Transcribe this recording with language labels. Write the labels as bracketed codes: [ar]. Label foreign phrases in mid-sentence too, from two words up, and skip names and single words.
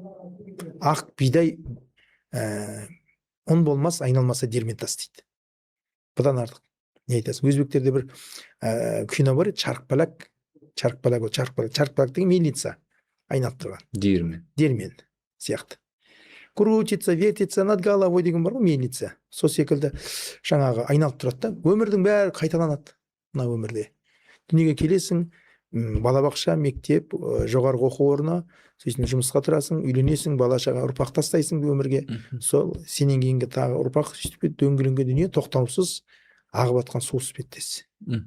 [kk] Ақ бидай ұн болмас, айналмаса диірмен тас дейді. Бұдан артық не айтасың? Өзбектерде бір кино бар еді, чаркпалак деген мельница айналып тұрған. Диірмен сияқты. [ru] Крутится, вертится над головой [kk] деген бар ғой, мельница. Сол секілді жаңағы айналып тұрады да, өмірдің бәрі қайталанады. Мына өмірде дүниеге келесің, балабақша, мектеп, жоғарғы оқу орны, сосын жұмысқа тұрасың, үйленесің, бала-шаға, ұрпақ тастайсың өмірге. Сол сенен кейінгі тағы ұрпақ, дөңгеленген дүние тоқтаусыз ағып атқан су іспеттес.